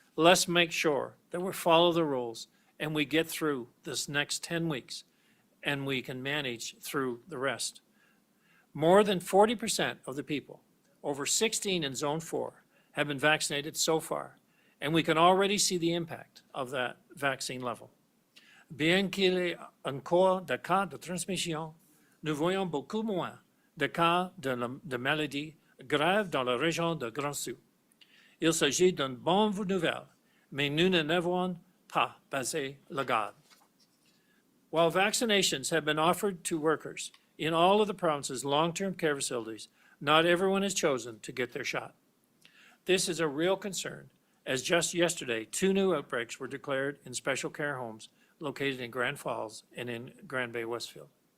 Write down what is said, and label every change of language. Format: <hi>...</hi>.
<en>Let's make sure that we follow the rules and we get through this next 10 weeks and we can manage through the rest. More than 40% of the people over 16 in Zone 4 have been vaccinated so far, and we can already see the impact of that vaccine level.</en> <fr>Bien qu'il y ait encore des cas de transmission, nous voyons beaucoup moins de cas de maladies graves dans la région de Grand Sud. Il s'agit d'une bonne nouvelle, mais nous n'avons pas baissé la garde.</fr> <en>While vaccinations have been offered to workers in all of the province's long-term care facilities, not everyone has chosen to get their shot. This is a real concern, as just yesterday, 2 new outbreaks were declared in special care homes located in Grand Falls and in Grand Bay, Westfield.</en>